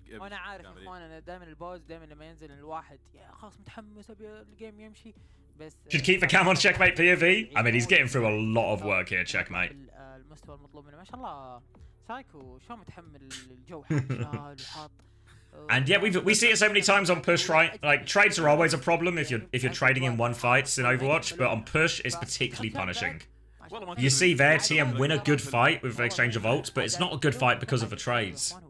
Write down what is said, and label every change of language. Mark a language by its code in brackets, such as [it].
[ar] وانا عارف اخوان انا دائما البوز دائما لما ينزل الواحد يا خلاص متحمس ابي الجيم يمشي بس [en] Should keep the cam on Checkmate POV. I mean, he's getting through a lot of work here, Checkmate. [ar] المستوى المطلوب منه ما شاء الله سايكو شو متحمل الجو حاط وحاط. [en] And yeah, we see it so many times on push, right? Like trades are always a problem if you're trading in one fights in Overwatch, but on push it's particularly punishing. You see there, TM win a good fight with the exchange of ults, but it's not a good fight because of the trades.